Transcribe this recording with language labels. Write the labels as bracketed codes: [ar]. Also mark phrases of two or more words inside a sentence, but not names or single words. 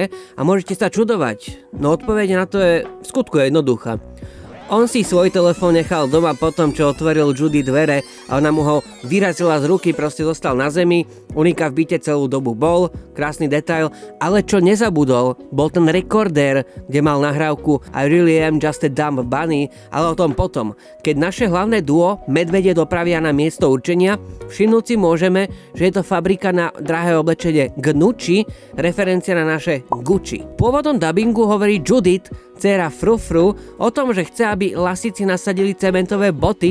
[sk] A môžete sa čudovať, no odpoveď na to je v skutku jednoduchá. On si svoj telefón nechal doma potom, čo otvoril Judy dvere a ona mu ho vyrazila z ruky, proste zostal na zemi. Unika v byte celú dobu bol, krásny detail, ale čo nezabudol, bol ten rekordér, kde mal nahrávku [en] I really am just a dumb bunny, [sk] ale o tom potom. Keď naše hlavné duo medvede dopravia na miesto určenia, všimnúť si môžeme, že je to fabrika na drahé oblečenie Gnucci, referencia na naše Gucci. Pôvodom dabingu hovorí Judith, dcéra Frufru, o tom, že chce, aby lasici nasadili cementové boty.